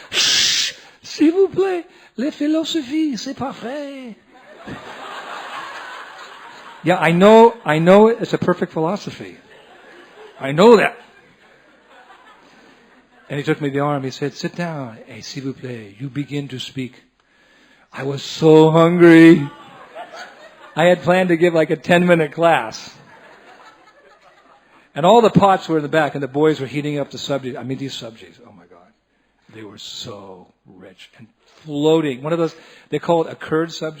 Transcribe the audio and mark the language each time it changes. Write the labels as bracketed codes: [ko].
[fr] Shh, s'il vous plaît, la philosophie, c'est parfait. [en] Yeah, I know it's a perfect philosophy. I know that. And he took me the arm. He said, sit down. Hey, [fr] s'il vous plaît, [en] you begin to speak. I was so hungry. I had planned to give like a 10-minute class. And all the pots were in the back, and the boys were heating up the subjects. I mean, these subjects, oh my God. They were so rich and floating. One of those, they call it a curd sabji.